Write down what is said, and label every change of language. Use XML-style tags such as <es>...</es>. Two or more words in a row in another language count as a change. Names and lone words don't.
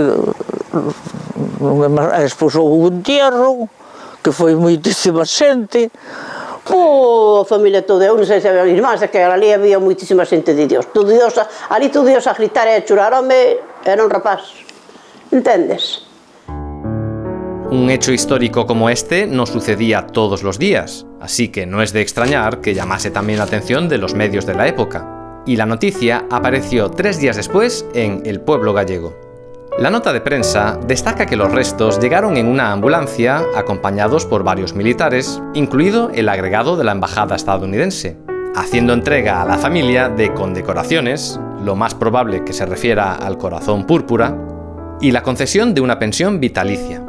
<gl>Despois houve un entierro, que foi moitísima xente. A familia toda, eu non sei se había irmáns, que ali había moitísima xente de Dios. Ali todo Dios a gritar e a chorar, home, era un rapaz. Entendes?</gl> <es>Un hecho histórico como este no sucedía todos los días, así que no es de extrañar que llamase también la atención de los medios de la época. Y la noticia apareció 3 días después en El Pueblo Gallego. La nota de prensa destaca que los restos llegaron en una ambulancia acompañados por varios militares, incluido el agregado de la embajada estadounidense, haciendo entrega a la familia de condecoraciones, lo más probable que se refiera al corazón púrpura, y la concesión de una pensión vitalicia.</es>